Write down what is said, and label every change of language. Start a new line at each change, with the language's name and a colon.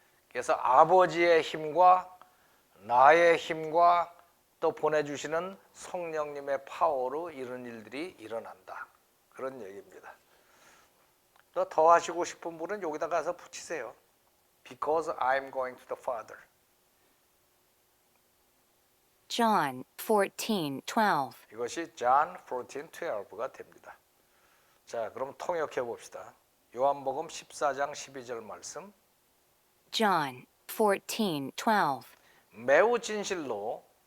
Korean: 그래서 아버지의 힘과 나의 힘과 또 보내주시는 성령님의 파워로 이런 일들이 일어난다. 그런 얘기입니다. 또 더 하시고 싶은 분은 여기다 가서 붙이세요.
English: Because I'm going to the Father. John 14:12.
Korean: 이것이 John 14:12가 됩니다. 자, 그럼 통역해 봅시다. 요한복음 14장 12절 말씀.
English: John 14:12.
Korean: 매우 진실로